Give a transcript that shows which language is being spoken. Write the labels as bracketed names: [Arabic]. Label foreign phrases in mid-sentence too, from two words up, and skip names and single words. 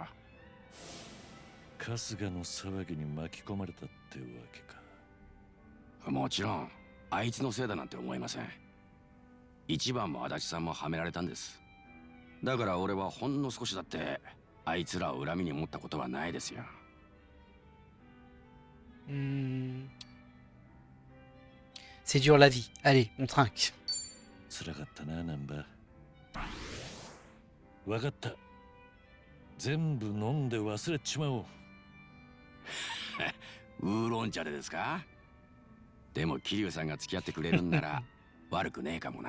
[Japanese] 春日の騒ぎに巻き込まれたってわけか。もちろんあいつのせいだなんて思いません。一番も足立さんもはめられたんです。だから俺はほんの少しだってあいつらを恨みに思ったことはないですよ。 [French] C'est dur la vie. Allez, on trinque. [Japanese] 辛かったな、ナンバー。わかった。全部飲んで忘れちまおう。ウーロン茶でですか？でも桐生さんが付き合ってくれるんなら悪くねえかもな。